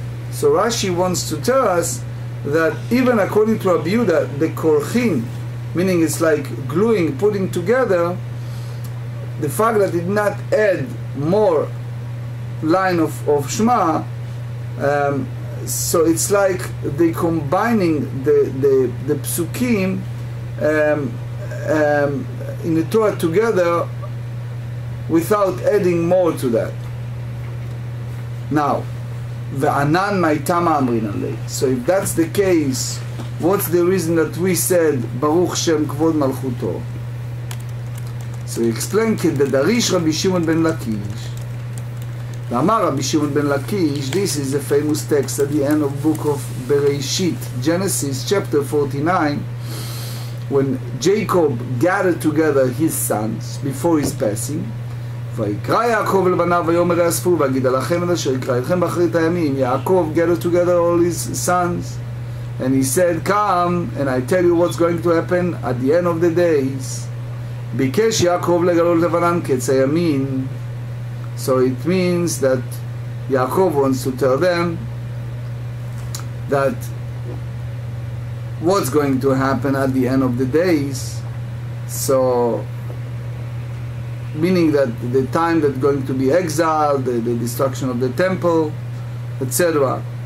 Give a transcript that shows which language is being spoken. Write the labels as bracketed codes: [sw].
[en] So Rashi wants to tell us that even according to Rabbi Yehuda, the korchin, meaning it's like gluing, putting together, the fact that it did not add more line of Shema, so it's like they combining the psukim in the Torah together without adding more to that. Now, [arc] ve'anan ma'itama amrin alei. [en] So if that's the case, what's the reason that we said Baruch Shem Kvod Malchuto? So he explained [he] כדדריש רבי שמעון בן לקיש. ואמר רבי שמעון בן לקיש, [en] this is a famous text at the end of book of Bereshit, Genesis chapter 49, when Jacob gathered together his sons before his passing. [he] ויקרא יעקב לבניו ויאמר יאספו ויגיד עליכם את אשר יקרא אתכם באחרית הימים. [en] Yaakov gathered together all his sons, and he said, come and I tell you what's going to happen at the end of the days. [he] ביקש יעקב לגלות לבנם קץ הימין. [en] So it means that Yaakov wants to tell them that what's going to happen at the end of the days. So, meaning that the time that's going to be exiled, the destruction of the temple, etc.